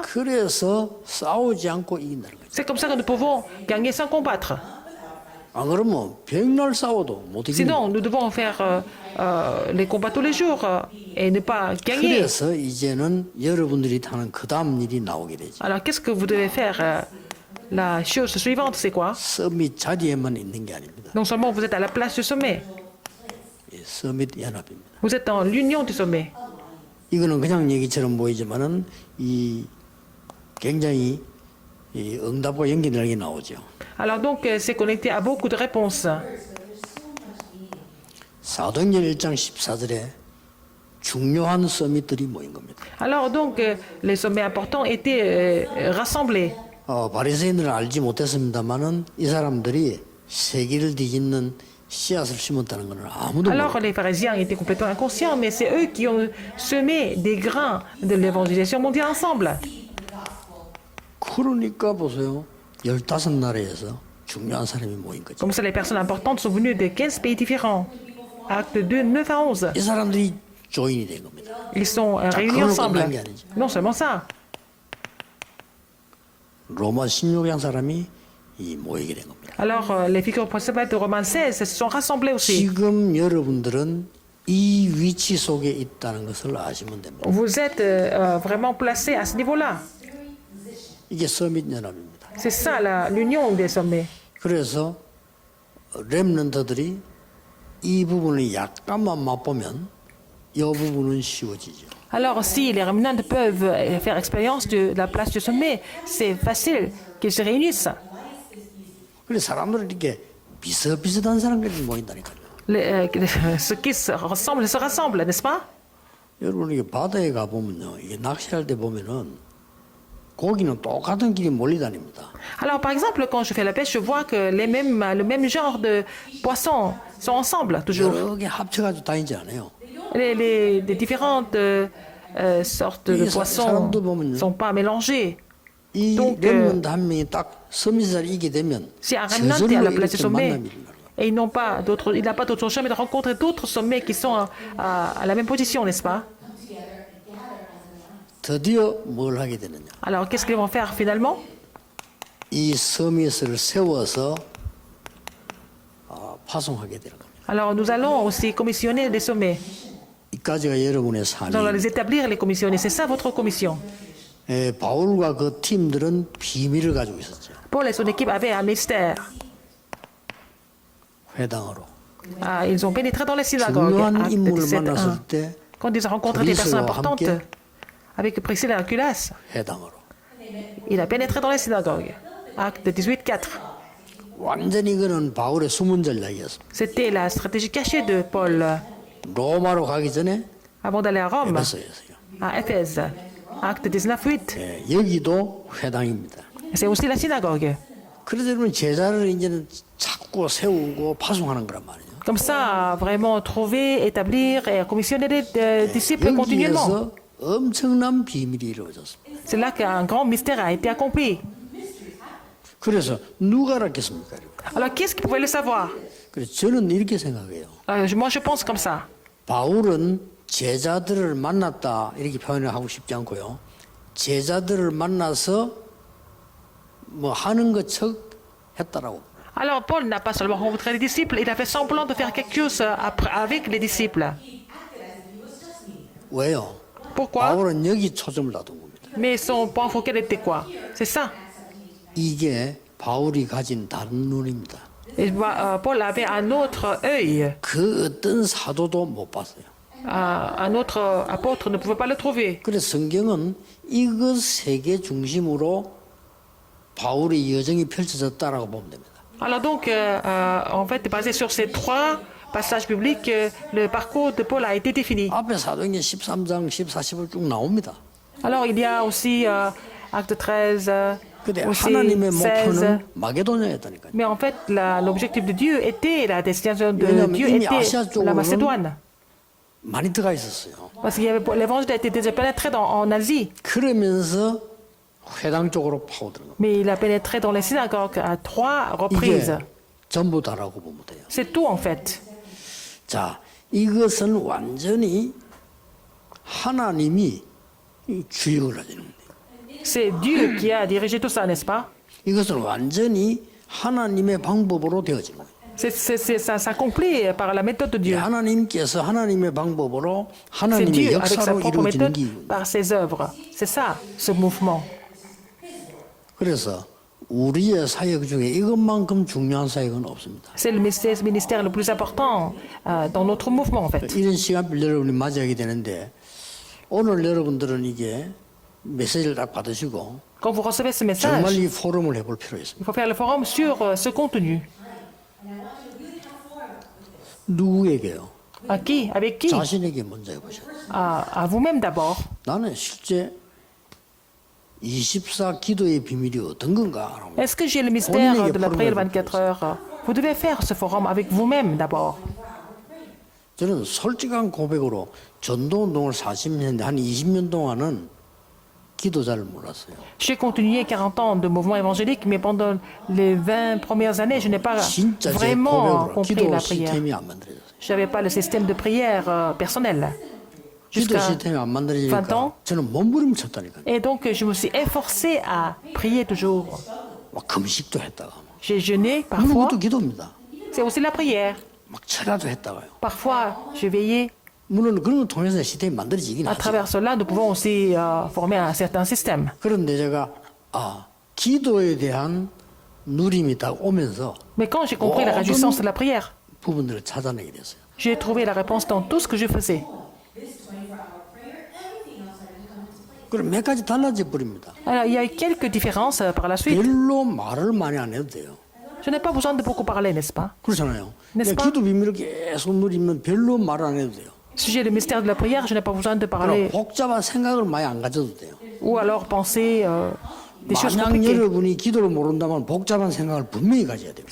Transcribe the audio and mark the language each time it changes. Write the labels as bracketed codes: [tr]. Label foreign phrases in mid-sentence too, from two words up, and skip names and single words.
[ko] 그래서 싸우지 않고 이긴다는 거죠. [fr] C'est comme ça que nous pouvons gagner sans combattre. [ko] 안 그러면 백날 싸워도 못 이깁니다. [fr] Sinon, nous devons faire les combats tous les jours et ne pas gagner. [ko] 그래서 이제는 여러분들이 하는 그 다음 일이 나오게 되죠. [fr] Alors qu'est-ce que vous devez faire? La chose suivante, c'est quoi? [ko] 서밋 자리에만 있는 게 아닙니다. [fr] Non seulement vous êtes à la place du sommet, [ko] 이 서밋 연합입니다. [fr] vous êtes dans l'union du sommet. [ko] 이거는 그냥 얘기처럼 보이지만은 이 굉장히 이 응답과 연결되는 게 나오죠. [fr] Alors donc, c'est connecté à beaucoup de réponses. [ko] 사도행전 1장 14절에 중요한 서밋들이 모인 겁니다. [fr] Alors donc, les sommets importants étaient rassemblés. [ko] 바리새인들은 알지 못했습니다만은 이 사람들이 세계를 뒤집는 씨앗을 심었다는 것은 아무도 [fr] Alors [ko] 모르고 [fr] les pharisiens étaient complètement inconscients, mais c'est eux qui ont semé des grains de l'évangélisation mondiale ensemble. [ko] 그러니까 보세요. 15나라에서 중요한 사람이 모인 거죠. [fr] Comme ça, les personnes importantes sont venues de 15 pays différents. Acte 2, 9 à 11. [ko] 이 사람들이 조인이 된 겁니다. [fr] Ils sont réunis [ko] 그걸로 [fr] ensemble. [ko] 끝난 게 아니죠. [fr] Non seulement ça. [ko] 로마 16장 사람이 이 모이게 된 겁니다. [fr] Alors les figures principales de Romains 16 se sont rassemblées aussi. [ko] 지금 여러분들은 이 위치 속에 있다는 것을 아시면 됩니다. [fr] Vous êtes vraiment placés à ce niveau-là. [ko] 이게 서밋 연합입니다. [fr] C'est ça l'union des sommets. [ko] 그래서 렘넌트들이 이 부분을 약간만 맛보면 이 부분은 쉬워지죠. [fr] Alors si les remnants peuvent faire expérience de la place du sommet, c'est facile qu'ils se réunissent. [ko] 그래서 사람들은 이렇게 비슷비슷한 사람들이 모인다니까요. [fr] Ceux qui se rassemblent, n'est-ce pas? [ko] 여러분 이게 바다에 가 보면요, 이게 낚시할 때 보면은 고기는 똑같은 길이 몰리다닙니다. [fr] Alors par exemple, quand je fais la pêche, je vois que le même genre de poissons sont ensemble toujours. [ko] 여러 개 합쳐가지고 다니지 않아요. [fr] Les différentes sortes de poissons ne sont pas mélangées. [ko] 이 [fr] Donc, [ko] 렘넌트 한 명이 딱 서밋을 이기게 되면 [fr] Si un remnant est à [ko] 저절로 [fr] la place du [ko] 이렇게 [fr] sommet [ko] 만남이 일어나는 거예요. [fr] et il n'a pas d'autre chemin de rencontrer d'autres sommets qui sont à la même position, n'est-ce pas? [ko] 드디어 뭘 하게 되느냐? [fr] Alors qu'est-ce qu'ils vont faire finalement? [ko] 이 서밋을 세워서 파송하게 되는 겁니다. [fr] Alors nous allons aussi commissionner des sommets. [ko] 이까지가 여러분의 [fr] Nous allons les [ko] 삶이. [fr] établir, les commissionner. C'est ça votre commission. [ko] 바울과 그 팀들은 비밀을 가지고 있었죠. [fr] Paul et son équipe avaient un mystère. [ko] 회당으로. [fr] Ils ont pénétré dans les synagogues. [ko] 중요한 [fr] Acte [ko] 인물을 [fr] 17, [ko] 만났을 [fr] 1. [ko] 때 [fr] Quand ils ont rencontré des personnes Priscilla importantes, [ko] 함께 [fr] avec Priscilla et Aquilas, [ko] 회당으로. [fr] il a pénétré dans les synagogues. Acte 18, 4. [ko] 완전히 그는 바울의 숨은 전략이었습니다. [fr] C'était la stratégie cachée de Paul [ko] 로마로 가기 전에 [fr] avant d'aller à Rome, [ko] 에베소였어요. [fr] à Éphèse. Acte 19, 8. [ko] 여기도 회당입니다. [fr] C'est aussi la synagogue. [ko] 그래서 여러분 제자를 이제는 찾고 세우고 파송하는 거란 말이에요. [fr] Comme ça, vraiment trouver, établir et commissionner des disciples continuellement. [ko] 여기에서 엄청난 비밀이 이루어졌습니다. [fr] C'est là qu'un grand mystère a été accompli. [ko] 그래서 누가 알았겠습니까? [fr] Alors, qu'est-ce qui pouvait le savoir? [ko] 그래서 저는 이렇게 생각해요. [fr] Moi, je pense comme ça. [ko] 바울은 제자들을 만났다 이렇게 표현을 하고 싶지 않고요. 제자들을 만나서 뭐 하는 것척 했다라고. [fr] Alors, Paul n'a pas seulement rencontré les disciples, il a fait semblant de faire quelque chose avec les disciples. [ko] 왜요? [fr] Pourquoi? [ko] 바울은 여기 초점을 놔둔 겁니다. [fr] Mais son point focal était quoi? C'est ça. [ko] 이게 바울이 가진 다른 눈입니다. [fr] Et Paul avait un autre œil. [ko] 그 어떤 사도도 못 봤어요. [fr] Un autre apôtre ne pouvait pas le trouver. [ko] 그래서 성경은 이것 세 개 중심으로 바울의 여정이 펼쳐졌다라고 보면 됩니다. [fr] Alors donc, en fait, basé sur ces trois passages bibliques, le parcours de Paul a été défini. [ko] 앞에 사도행전 13장, 14, 15 쭉 나옵니다. [fr] Alors il y a aussi Acte 13, [ko] 근데 [fr] aussi [ko] 하나님의 [fr] 16. [ko] 목표는 마게도냐였다니까요. [fr] Mais en fait, l'objectif de Dieu était, la destination de [ko] 왜냐하면 [fr] Dieu [ko] 이미 [fr] était [ko] 아시아 [fr] la [ko] 쪽으로는 [fr] Macédoine. [ko] 많이 들어가 있었어요. [fr] Parce que l'évangile a été déjà pénétré en Asie. [ko] 그러면서 회당 쪽으로 파고들어요. [fr] Mais il a pénétré dans les synagogues à 3 [ko] 이게 [fr] reprises. [ko] 전부 다라고 보면 돼요. [fr] C'est tout en fait. [ko] 자, 이것은 완전히 하나님이 이 주역을 하시는 겁니다. [fr] C'est Dieu qui a dirigé tout ça, n'est-ce pas? [ko] 이것은 완전히 하나님의 방법으로 되어지는 거예요. [fr] Ça s'accomplit par la méthode de Dieu. [ko] 하나님께서 하나님의 방법으로 [fr] C'est [ko] 하나님의 [fr] Dieu avec sa [ko] 역사로 [fr] propre [ko] 이루어지는 [fr] méthode [ko] 게 [fr] par ses œuvres. C'est ça, ce mouvement. [ko] 그래서 우리의 사역 중에 이것만큼 중요한 사역은 없습니다. [fr] C'est le ministère le plus important dans notre mouvement, en fait. [ko] 이런 시간을 여러분이 맞이하게 되는데 오늘 여러분들은 이게 메시지를 딱 받으시고 [fr] Quand vous recevez ce [ko] 정말 [fr] message, [ko] 이 포럼을 해볼 필요가 있습니다. [fr] il faut faire le forum sur ce contenu. [ko] 누구에게요? [fr] À qui? Avec qui? [ko] 자신에게 먼저 해보셔요. [fr] À vous-même d'abord. [ko] 나는 실제 24 기도의 비밀이 어떤 건가? [fr] Est-ce que j'ai le mystère de la prière 24 heures? Vous devez faire ce forum avec vous-même d'abord. [ko] 저는 솔직한 고백으로 전도운동을 40년 했는데 한 20년 동안은 기도 잘 몰랐어요. [fr] J'ai continué 40 ans de mouvement évangélique, mais pendant les 20 premières années, je n'ai pas [ko] 진짜 제 [fr] vraiment [ko] 고백으로 [fr] compris [ko] 기도 [fr] la prière. [ko] 시스템이 안 만들어졌어요. [fr] Je n'avais pas le système de prière personnel. [ko] 기도 [fr] Jusqu'à [ko] 시스템이 안 [fr] 20 [ko] 만들어지니까 [fr] ans. [ko] 저는 몸부림 쳤다니까요. [fr] Et donc, je me suis efforcé à prier toujours. [ko] 막 금식도 했다가 [fr] J'ai jeûné [ko] 막 [fr] parfois. [ko] 그것도 기도입니다. [fr] C'est aussi la prière. [ko] 막 철야도 했다가요. [fr] Parfois, je veillais. [ko] 물론 그런 걸 통해서 시스템이 만들어지긴 [fr] À [ko] 하죠. [fr] travers cela, nous pouvons aussi former un certain système. [ko] 그런데 제가 기도에 대한 누림이 딱 오면서 [fr] Mais quand j'ai compris la réjouissance de la prière, [ko] 부분들을 찾아내게 됐어요. [fr] j'ai trouvé la réponse dans tout ce que je faisais. [ko] 그럼 몇 가지 달라져 버립니다. [fr] Alors, il y a eu quelques différences par la suite. [ko] 별로 말을 많이 안 해도 돼요. [fr] Je n'ai pas besoin de beaucoup parler, n'est-ce pas? [ko] 그렇잖아요. [fr] N'est-ce [ko] 내가 [fr] pas? [ko] 기도 비밀을 계속 누리면 별로 말을 안 해도 돼요. [fr] Si j'ai le mystère de la prière, je n'ai pas besoin de [ko] 그럼 [fr] parler [ko] 복잡한 생각을 많이 안 가져도 돼요. [fr] ou alors penser des choses [ko] 만약 [fr] compliquées. [ko] 여러분이 기도를 모른다면 복잡한 생각을 분명히 가져야 돼요.